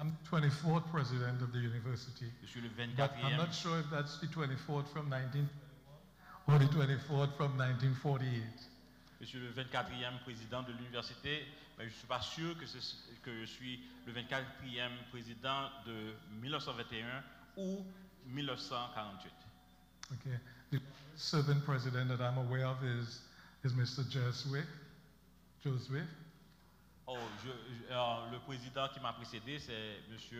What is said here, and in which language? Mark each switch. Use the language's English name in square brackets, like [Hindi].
[English] I'm 24th president of the university, [French] Je suis le [English] but I'm [French] 24e. [English] not sure if that's the 24th from 1921 or the 24th from 1948. [French] Je suis le 24e président de l'université, mais je ne suis pas sûr que je suis le 24e président de 1921 ou 1948. [English] Okay. The serving president that I'm aware of is Mr. Josue. [French] Oh, le président qui m'a précédé, c'est M.